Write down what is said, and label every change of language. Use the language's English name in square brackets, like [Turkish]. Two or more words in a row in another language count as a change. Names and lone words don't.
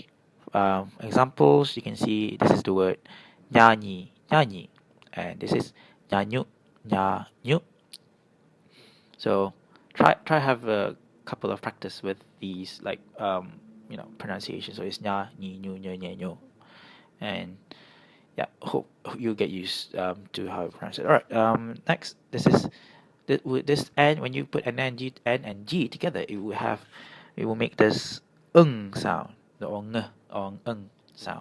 [English] Examples you can see this is the word nyanyi nyanyi, and this is nyanyu nyanyu. So try have a couple of practice with these like pronunciation. So it's nya ni nyu nye nye nyo, and yeah, hope you get used to how to pronounce it. All right. Next, this is with this n. When you put an n and g together, it will make this sound, the ng sound.